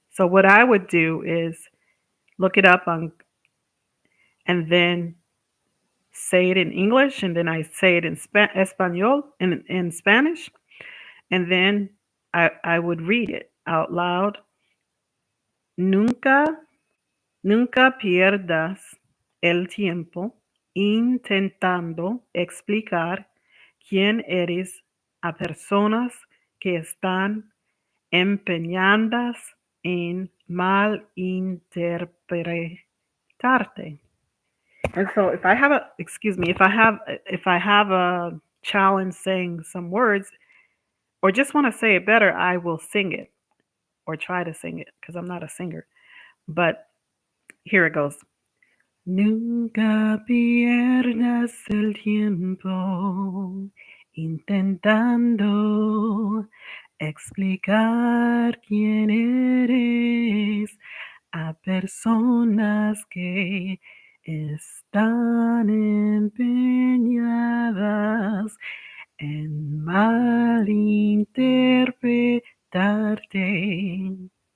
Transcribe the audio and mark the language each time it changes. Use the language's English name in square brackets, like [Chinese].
[English] So, what I would do is look it up on, and then say it in English, and then I say it in Espanol, in Spanish, and then I would read it out loud. [Spanish] Nunca, nunca pierdas el tiempo intentando explicar quién eres a personas que están empeñadas en malinterpretarte. [English] And so if I have a challenge saying some words or just want to say it better, I will sing it or try to sing it because I'm not a singer. But here it goes. [Spanish] Nunca pierdas el tiempo intentando explicar quién eres a personas que están empeñadas en malinterpretarte.